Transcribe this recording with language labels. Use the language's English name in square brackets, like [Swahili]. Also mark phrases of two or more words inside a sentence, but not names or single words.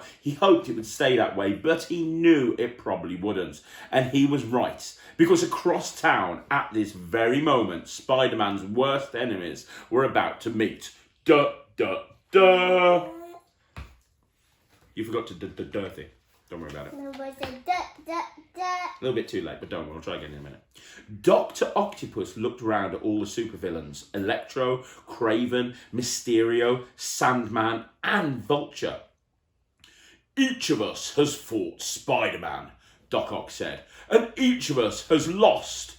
[English] He hoped it would stay that way, but he knew it probably wouldn't. And he was right. Because across town, at this very moment, Spider-Man's worst enemies were about to meet. Duh, duh, duh. You forgot to dirty. Don't worry about it. No, I said duh, duh, duh. A little bit too late, but don't worry, I'll try again in a minute. Dr. Octopus looked around at all the supervillains. Electro, Kraven, Mysterio, Sandman, and Vulture. Each of us has fought Spider-Man, Doc Ock said, and each of us has lost.